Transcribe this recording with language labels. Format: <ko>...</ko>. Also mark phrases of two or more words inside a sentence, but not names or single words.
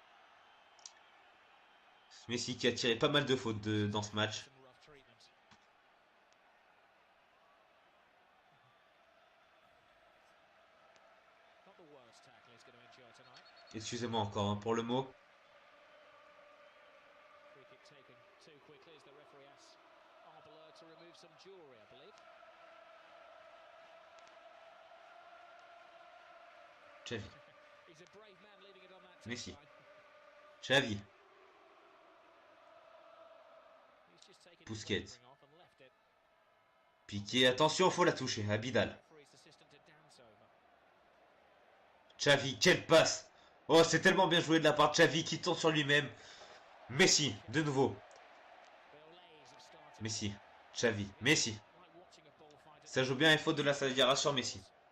<fr>Messi qui a tiré pas mal de fautes dans ce match. Excusez-moi encore hein, pour le mot. Xavi. Messi. Xavi. Busquets. Piqué, attention, faut la toucher. Abidal. Xavi, quelle passe! Oh, c'est tellement bien joué de la part de Xavi qui tourne sur lui-même. Messi, de nouveau. Messi. Xavi. Messi. Ça joue bien et faute de la Saliera sur Messi.</fr>